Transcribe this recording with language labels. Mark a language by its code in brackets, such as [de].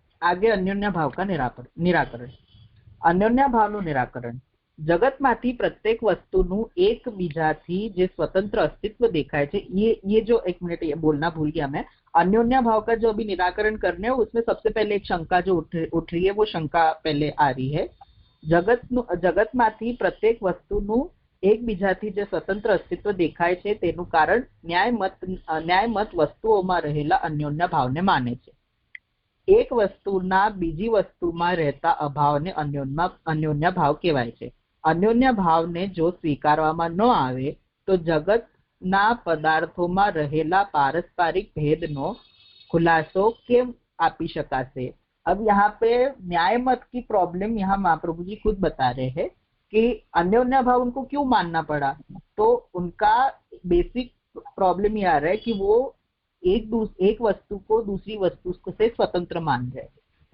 [hi] आगे अन्योन्या भाव का निराकरण। [gu] अन्योन्या भावનું નિરાકરણ। જગતમાંથી પ્રત્યેક વસ્તુનું એકબીજાથી જે स्वतंत्र अस्तित्व देखाय છે, [hi] ये जो, एक मिनट ये बोलना भूल गया मैं, अन्योन्या भाव का जो अभी निराकरण करने है उसमें सबसे पहले एक शंका जो उठ रही है, वो शंका पहले आ रही है। [gu] जगतમાંથી प्रत्येक वस्तुનું એકબીજાથી જે स्वतंत्र अस्तित्व देखाय છે તેનું કારણ ન્યાયમત વસ્તુઓમાં રહેલા अन्योन्या भावને माने છે। एक वस्तुना बीजी वस्तुમાં રહેતા અભાવને अन्योन्या भाव કહેવાય છે। अन्योन्या भावને જો સ્વીકારવામાં ન આવે તો જગતના પદાર્થોમાં રહેલા પારસ્પરિક ભેદનો ખુલાસો કેમ આપી શકાશે? [hi] अब यहाँ पे न्याय मत की प्रॉब्लम यहाँ महाप्रभु जी खुद बता रहे हैं कि अन्योन्या भाव उनको क्यों मानना पड़ा। तो उनका बेसिक प्रॉब्लम ये आ रहा है कि वो एक वस्तु को दूसरी वस्तु से स्वतंत्र मान रहे हैं।